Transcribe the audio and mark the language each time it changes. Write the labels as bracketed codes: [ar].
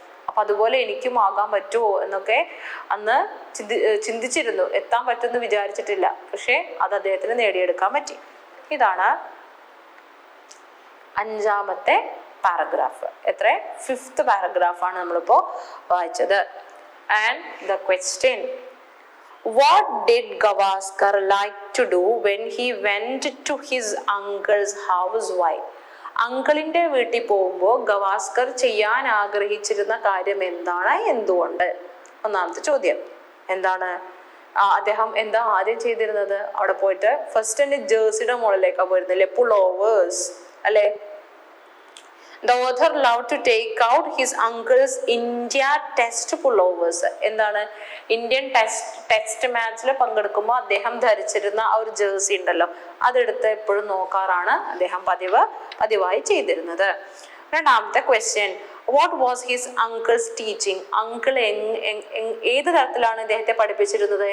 [ml] അപ്പൊ അതുപോലെ എനിക്കും ആകാൻ പറ്റുമോ എന്നൊക്കെ അന്ന് ചിന്തിച്ചിരുന്നു. എത്താൻ പറ്റുമെന്ന് വിചാരിച്ചിട്ടില്ല, പക്ഷെ അത് അദ്ദേഹത്തിന് നേടിയെടുക്കാൻ പറ്റി. ഇതാണ് 5ാമത്തെ പാരഗ്രാഫ്. എത്ര, 5th പാരഗ്രാഫാണ് നമ്മളിപ്പോ വായിച്ചത്. [en] And the question, what did Gavaskar like to do when he went to his uncle's house? Why? [ml] അങ്കിളിന്റെ വീട്ടിൽ പോകുമ്പോൾ ഗവാസ്കർ ചെയ്യാൻ ആഗ്രഹിച്ചിരുന്ന കാര്യം എന്താണ്, എന്തുകൊണ്ട്? ഒന്നാമത്തെ ചോദ്യം. എന്താണ് അദ്ദേഹം എന്താ ആദ്യം ചെയ്തിരുന്നത്? അവിടെ പോയിട്ട് ഫസ്റ്റ് തന്നെ ജേഴ്സിയുടെ മുകളിലേക്കാണ് പോയിരുന്നില്ലേ, പുളോവേഴ്സ് അല്ലെ. [en] The author loved to take out his uncle's India test pullovers. [ml] എന്താണ്? ഇന്ത്യൻ ടെസ്റ്റ് മാച്ചിൽ പങ്കെടുക്കുമ്പോൾ അദ്ദേഹം ധരിച്ചിരുന്ന ആ ഒരു ജേഴ്സി ഉണ്ടല്ലോ, അതെടുത്ത് എപ്പോഴും നോക്കാറാണ് അദ്ദേഹം പതിവായി ചെയ്തിരുന്നത്. രണ്ടാമത്തെ [en] Question, what was his uncle's teaching? [ml] Uncle ഏത് തരത്തിലാണ് ഇദ്ദേഹത്തെ പഠിപ്പിച്ചിരുന്നത്?